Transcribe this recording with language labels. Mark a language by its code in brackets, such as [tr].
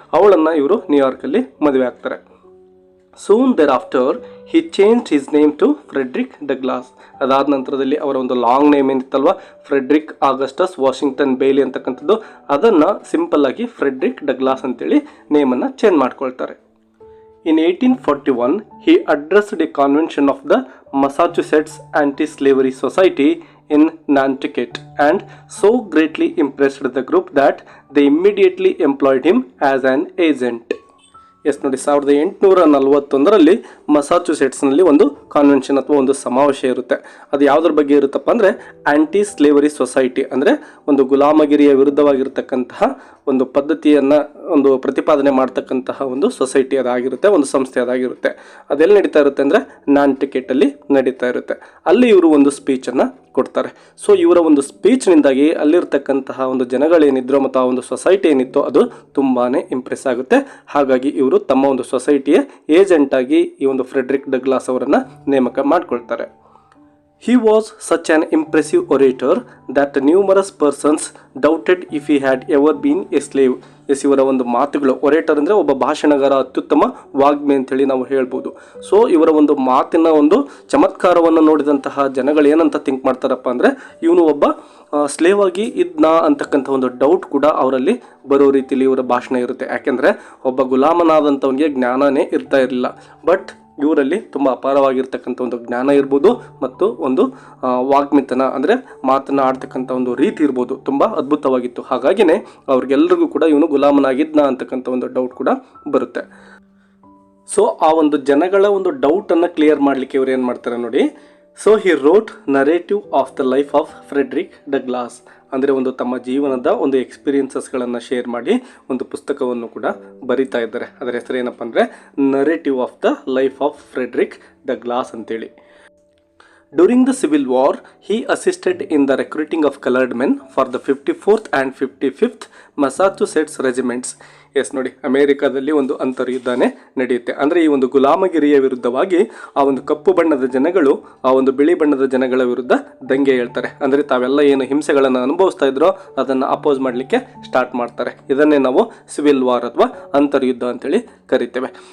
[kn] ಅವಳನ್ನು ಇವರು ನ್ಯೂಯಾರ್ಕಲ್ಲಿ ಮದುವೆ ಆಗ್ತಾರೆ. [en] Soon thereafter he change his name to Frederick Douglass. [kn] ಅದಾದ ನಂತರದಲ್ಲಿ ಅವರ ಒಂದು long name ಏನಿತ್ತಲ್ವ, Friedrich Augustus Washington ಬೇಲಿ ಅಂತಕ್ಕಂಥದ್ದು, ಅದನ್ನು ಸಿಂಪಲ್ ಆಗಿ ಫ್ರೆಡ್ರಿಕ್ ಡಗ್ಲಾಸ್ ಅಂತೇಳಿ ನೇಮನ್ನು ಚೇಂಜ್ ಮಾಡ್ಕೊಳ್ತಾರೆ. [en] In 1841, he addressed a convention of the Massachusetts Anti-Slavery Society in Nantucket and so greatly impressed the group that they immediately employed him as an agent. [kn] ನೋಡಿ, 1841ರಲ್ಲಿ ಮಸಾಚುಸೆಟ್ಸ್ನಲ್ಲಿ ಒಂದು ಕಾನ್ವೆನ್ಷನ್ ಅಥವಾ ಒಂದು ಸಮಾವೇಶ ಇರುತ್ತೆ. ಅದು ಯಾವುದ್ರ ಬಗ್ಗೆ ಇರುತ್ತಪ್ಪ ಅಂದರೆ ಆ್ಯಂಟಿ ಸ್ಲೇವರಿ ಸೊಸೈಟಿ, ಅಂದರೆ ಒಂದು ಗುಲಾಮಗಿರಿಯ ವಿರುದ್ಧವಾಗಿರ್ತಕ್ಕಂತಹ ಒಂದು ಪದ್ಧತಿಯನ್ನು ಒಂದು ಪ್ರತಿಪಾದನೆ ಮಾಡ್ತಕ್ಕಂತಹ ಒಂದು ಸೊಸೈಟಿ ಅದಾಗಿರುತ್ತೆ, ಒಂದು ಸಂಸ್ಥೆ ಅದಾಗಿರುತ್ತೆ. ಅದೆಲ್ಲಿ ನಡೀತಾ ಇರುತ್ತೆ ಅಂದರೆ ನ್ಯಾಂಟುಕೆಟಲ್ಲಿ ನಡೀತಾ ಇರುತ್ತೆ. ಅಲ್ಲಿ ಇವರು ಒಂದು ಸ್ಪೀಚನ್ನು ಕೊಡ್ತಾರೆ. ಸೊ ಇವರ ಒಂದು ಸ್ಪೀಚ್ನಿಂದಾಗಿ ಅಲ್ಲಿರ್ತಕ್ಕಂತಹ ಒಂದು ಜನಗಳೇನಿದ್ರು ಮತ್ತು ಆ ಒಂದು ಸೊಸೈಟಿ ಏನಿತ್ತು ಅದು ತುಂಬಾ ಇಂಪ್ರೆಸ್ ಆಗುತ್ತೆ. ಹಾಗಾಗಿ ಇವರು ತಮ್ಮ ಒಂದು ಸೊಸೈಟಿಯ ಏಜೆಂಟಾಗಿ ಈ ಒಂದು ಫ್ರೆಡ್ರಿಕ್ ಡಗ್ಲಾಸ್ ಅವರನ್ನು ನೇಮಕ ಮಾಡಿಕೊಳ್ತಾರೆ. [en] He was such an impressive orator that numerous persons doubted if he had ever been a slave. [kn] ಇವರ ಒಂದು ಮಾತುಗಳು, ಒರೇಟರ್ ಅಂದರೆ ಒಬ್ಬ ಭಾಷಣಗಾರ, ಅತ್ಯುತ್ತಮ ವಾಗ್ಮಿ ಅಂತೇಳಿ ನಾವು ಹೇಳ್ಬೋದು. ಸೊ ಇವರ ಒಂದು ಮಾತಿನ ಒಂದು ಚಮತ್ಕಾರವನ್ನು ನೋಡಿದಂತಹ ಜನಗಳು ಏನಂತ ಥಿಂಕ್ ಮಾಡ್ತಾರಪ್ಪ ಅಂದರೆ ಇವನು ಒಬ್ಬ ಸ್ಲೇವ್ ಆಗಿ ಇದ್ನಾ ಅಂತಕ್ಕಂಥ ಒಂದು ಡೌಟ್ ಕೂಡ ಅವರಲ್ಲಿ ಬರೋ ರೀತಿಯಲ್ಲಿ ಇವರ ಭಾಷಣ ಇರುತ್ತೆ. ಯಾಕೆಂದರೆ ಒಬ್ಬ ಗುಲಾಮನಾದಂಥವನಿಗೆ ಜ್ಞಾನನೇ ಇರ್ತಾ ಇರಲಿಲ್ಲ. ಬಟ್ ಇವರಲ್ಲಿ ತುಂಬ ಅಪಾರವಾಗಿರ್ತಕ್ಕಂಥ ಒಂದು ಜ್ಞಾನ ಇರ್ಬೋದು ಮತ್ತು ಒಂದು ವಾಗ್ಮಿತನ ಅಂದರೆ ಮಾತನ್ನು ಆಡ್ತಕ್ಕಂಥ ಒಂದು ರೀತಿ ಇರ್ಬೋದು, ತುಂಬ ಅದ್ಭುತವಾಗಿತ್ತು. ಹಾಗಾಗಿನೇ ಅವ್ರಿಗೆಲ್ಲರಿಗೂ ಕೂಡ ಇವನು ಗುಲಾಮನಾಗಿದ್ನ ಅಂತಕ್ಕಂಥ ಒಂದು ಡೌಟ್ ಕೂಡ ಬರುತ್ತೆ. ಸೊ ಆ ಒಂದು ಜನಗಳ ಒಂದು ಡೌಟನ್ನು ಕ್ಲಿಯರ್ ಮಾಡಲಿಕ್ಕೆ ಇವ್ರು ಏನು ಮಾಡ್ತಾರೆ ನೋಡಿ. [en] so he wrote [kn] narrative of the life of Friedrich Douglas, ಅಂದರೆ ಒಂದು ತಮ್ಮ ಜೀವನದ ಒಂದು ಎಕ್ಸ್ಪೀರಿಯನ್ಸಸ್ಗಳನ್ನು ಶೇರ್ ಮಾಡಿ ಒಂದು ಪುಸ್ತಕವನ್ನು ಕೂಡ ಬರಿತಾ ಇದ್ದಾರೆ. ಅದರ ಹೆಸರು ಏನಪ್ಪ ಅಂದರೆ narrative of the life of Friedrich Douglas ಅಂತೇಳಿ. [en] During the civil war he assisted in the recruiting of colored men for the 54th and 55th Massachusetts regiments. [kn] ನೋಡಿ, ಅಮೇರಿಕಾದಲ್ಲಿ ಒಂದು ಅಂತರ್ಯುದ್ಧನೇ ನಡೆಯುತ್ತೆ. ಅಂದರೆ ಈ ಒಂದು ಗುಲಾಮಗಿರಿಯ ವಿರುದ್ಧವಾಗಿ ಆ ಒಂದು ಕಪ್ಪು ಬಣ್ಣದ ಜನಗಳು ಆ ಒಂದು ಬಿಳಿ ಬಣ್ಣದ ಜನಗಳ ವಿರುದ್ಧ ದಂಗೆ ಹೇಳ್ತಾರೆ. ಅಂದರೆ ತಾವೆಲ್ಲ ಏನು ಹಿಂಸೆಗಳನ್ನು ಅನುಭವಿಸ್ತಾ ಇದ್ರೋ ಅದನ್ನು ಅಪೋಸ್ ಮಾಡಲಿಕ್ಕೆ ಸ್ಟಾರ್ಟ್ ಮಾಡ್ತಾರೆ. ಇದನ್ನೇ ನಾವು ಸಿವಿಲ್ ವಾರ್ ಅಥವಾ ಅಂತರ್ಯುದ್ಧ ಅಂತೇಳಿ ಕರಿತೇವೆ.